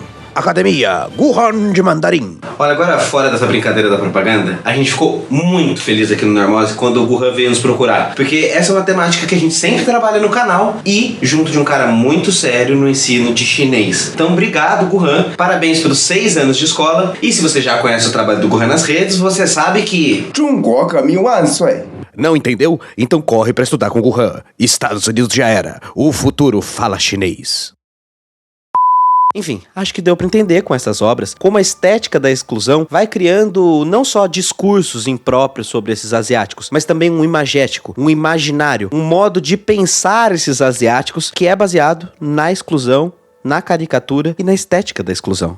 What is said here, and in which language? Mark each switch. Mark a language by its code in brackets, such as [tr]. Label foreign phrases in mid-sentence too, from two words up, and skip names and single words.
[pt] Academia Guhan de Mandarim. Olha, agora fora dessa brincadeira da propaganda, a gente ficou muito feliz aqui no Normose quando o Guhan veio nos procurar. Porque essa é uma temática que a gente sempre trabalha no canal e junto de um cara muito sério no ensino de chinês. Então, obrigado, Guhan. Parabéns pelos 6 anos de escola. E se você já conhece o trabalho do Guhan nas redes, você sabe que... [zh] 中国革命万岁! [pt] Não entendeu? Então corre pra estudar com o Guhan. Estados Unidos já era. O futuro fala chinês. Enfim, acho que deu pra entender com essas obras como a estética da exclusão vai criando não só discursos impróprios sobre esses asiáticos, mas também um imagético, um imaginário, um modo de pensar esses asiáticos que é baseado na exclusão, na caricatura e na estética da exclusão.